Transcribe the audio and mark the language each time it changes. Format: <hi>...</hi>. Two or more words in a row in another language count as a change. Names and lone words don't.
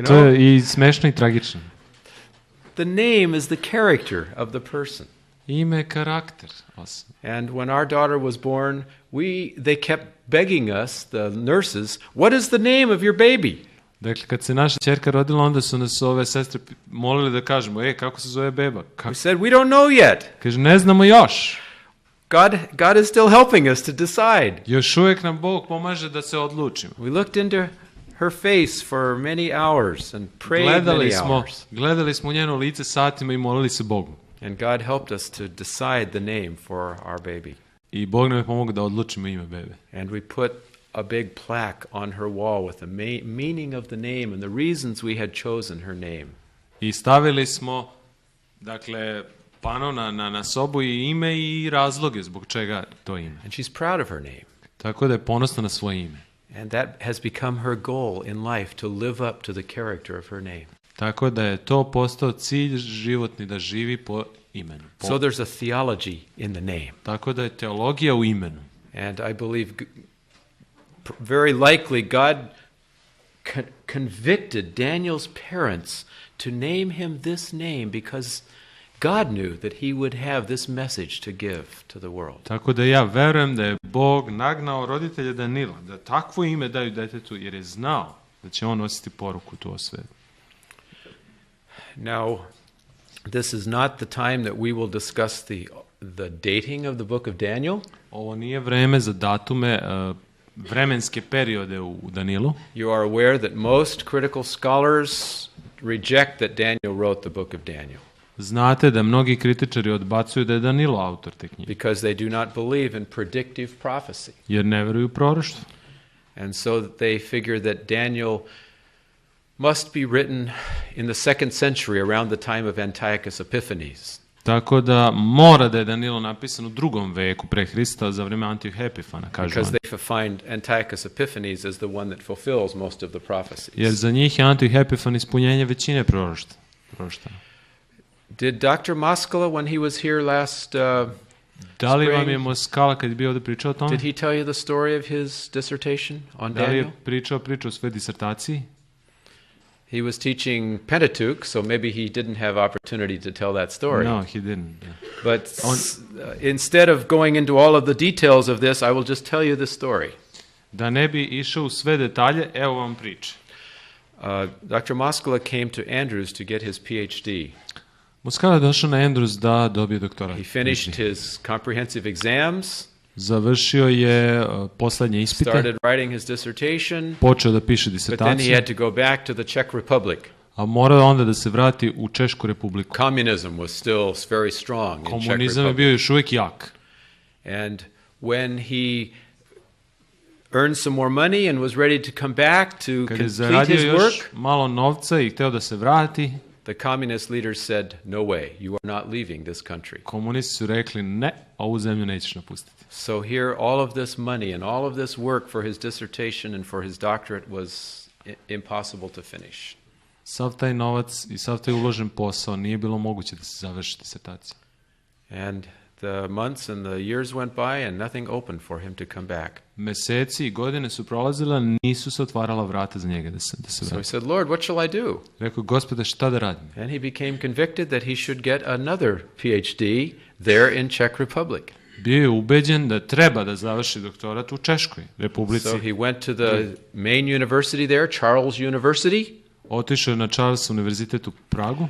<sr>To</sr> <en>know?</en> <sr>je i smešno i tragično.</sr> <en>The name is the character of the person.</en> <sr>Ime je karakter osobe.</sr> <en>And when our daughter was born, they kept begging us, the nurses, what is the name of your baby?</en> <sr>Dakle, kad se naša ćerka rodila, onda su nas ove sestre molili da kažemo, kako se zove beba?</sr> <en>We said, we don't know yet.</en> <sr>Kaže, ne znamo još.</sr> <en>God is still helping us to decide.</en> <sr>Još uvijek nam Bog pomaže da se odlučimo.</sr> <en>We looked into her face for many hours and prayed many hours.</en> <sr>Gledali smo u njeno lice satima i molili se Bogu.</sr> <en>And God helped us to decide the name for our baby.</en> <sr>I Bog nam je pomogao da odlučimo ime bebe.</sr> <en>And we put a big plaque on her wall with the meaning of the name and the reasons we had chosen her name.</en> <sr>I stavili smo, dakle, pano na sobu i ime i razloge zbog čega to ime.</sr> <en>And she's proud of her name.</en> <sr>Tako da je ponosna na svoje ime.</sr> <en>And that has become her goal in life, to live up to the character of her name.</en> <sr>Tako da je to postao cilj životni, da živi po imenu.</sr> <en>So there's a theology in the name.</en> <sr>Tako da je teologija u imenu.</sr> <en>And I believe very likely God convicted Daniel's parents to name him this name because God knew that he would have this message to give to the world.</en> <sr>Tako da ja verujem da je Bog nagnao roditelje Danila da takvo ime daju detetu jer je znao da će on nositi poruku tu o svetu.</sr> <en>Now, this is not the time that we will discuss the dating of the book of Daniel.</en> <sr>Ovo nije vreme za datume, vremenske periode u Danilu.</sr> <en>You are aware that most critical scholars reject that Daniel wrote the book of Daniel.</en> <sr>Znate da mnogi kritičari odbacuju da je Danilo autor te knjige.</sr> <en>Because they do not believe in predictive prophecy.</en> <sr>Jer ne veruju u proroštvo.</sr> <en>And so they figure that Daniel must be written in the 2nd century around the time of Antiochus Epiphanes.</en> <sr>Tako da mora da je Danilo napisan u 2. veku pre Hrista za vreme Antioha Epifana, kažu</sr> <en>Because</en> <sr>oni.</sr> <en>they find Antiochus Epiphanes as the one that fulfills most of the prophecies.</en> <sr>Jer za njih je Antioha Epifan ispunjenje većine proroštva.</sr> <en>Did Dr. Moskala, when he was here last</en> <sr>Da li vam</sr> <en>spring,</en> <sr>je Moskala kad je bio ovdje pričao o tome?</sr> <en>did he tell you the story of his dissertation on</en> <sr>Da li Daniel? je pričao priču o svojoj disertaciji?</sr> <en>He was teaching Pentateuch, so maybe he didn't have opportunity to tell that story. No, he didn't. But instead of going into all of the details of this, I will just tell you the story.</en> <sr>Da ne bi išao u sve detalje, evo vam priče.</sr> <en>Dr. Moskala came to Andrews to get his PhD.</en> <sr>Moskala je došao na Andrews da dobije doktorat.</sr> <en>He finished his comprehensive exams,</en> <sr>Završio je poslednje ispite,</sr> <en>started writing his dissertation,</en> <sr>počeo da piše</sr> <en>but then he</en> <sr>disertaciju,</sr> <en>had to go back to the Czech Republic.</en> <sr>a morao onda da se vrati u Češku republiku.</sr> <en>Communism was still very strong in Czech</en> <sr>Komunizam je</sr> <en>Republic.</en> <sr>bio još uvijek jak.</sr> <en>And when he earned some more money and was ready to come back to</en> <sr>Kad je</sr> <en>complete</en> <sr>zaradio</sr> <en>his</en> <sr>još</sr> <en>work,</en> <sr>malo novca i hteo da se vrati,</sr> <en>the communist leaders said, "No way, you are not leaving this country."</en> <sr>komunisti su rekli ne, ovu zemlju nećeš napustiti.</sr> <en>So here, all of this money and all of this work for his dissertation and for his doctorate was impossible to finish.</en> <sr>Sav taj novac i sav taj uložen posao nije bilo moguće da se završi disertacija.</sr> <en>And the months and the years went by and nothing opened for him to come back.</en> <sr>Meseci i godine su prolazile, nisu se otvarala vrata za njega da se</sr> <en>So he</en> <sr>vrati.</sr> <en>said, "Lord, what shall I do?"</en> <sr>Rekao, Gospode, šta da radim?</sr> <en>And he became convicted that he should get another PhD there in Czech Republic.</en> <sr>Bio je ubeđen da treba da završi doktorat u Češkoj republici.</sr> <en>So he went to the main university there, Charles University,</en> <sr>Otišao je na Charles univerzitet u Pragu</sr>